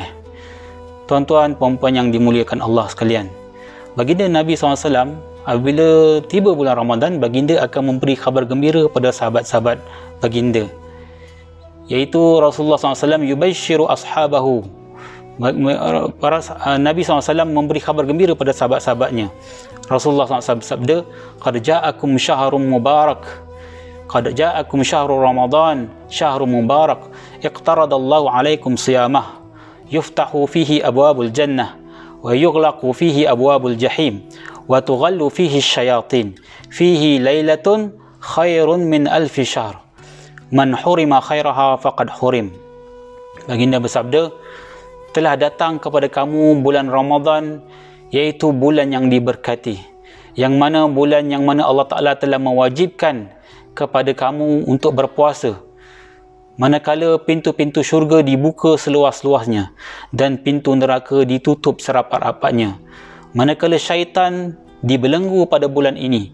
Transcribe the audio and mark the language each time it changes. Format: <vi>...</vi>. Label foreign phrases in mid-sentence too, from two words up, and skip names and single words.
<ms>Tuan-tuan puan-puan yang dimuliakan Allah sekalian, baginda Nabi SAW apabila tiba bulan Ramadan, baginda akan memberi khabar gembira kepada sahabat-sahabat baginda, iaitu Rasulullah SAW</ms> <ar>يبشر أصحابه.</ar> <ms>Nabi SAW memberi khabar gembira pada sahabat-sahabatnya.</ms> <ar>Rasulullah SAW sabda, قد جاءكم شهر مبارك، قد جاءكم شهر رمضان شهر مبارك، افترض الله عليكم صيامه، يفتح فيه أبواب الجنة ويغلق فيه أبواب الجحيم وتغل فيه الشياطين، فيه ليلة خير من ألف شهر، من حرم خيرها فقد حرم.</ar> <ms>Baginda bersabda, telah datang kepada kamu bulan Ramadan, iaitu bulan yang diberkati, yang mana bulan yang mana Allah Ta'ala telah mewajibkan kepada kamu untuk berpuasa, manakala pintu-pintu syurga dibuka seluas-luasnya dan pintu neraka ditutup serapat-rapatnya, manakala syaitan dibelenggu pada bulan ini.</ms>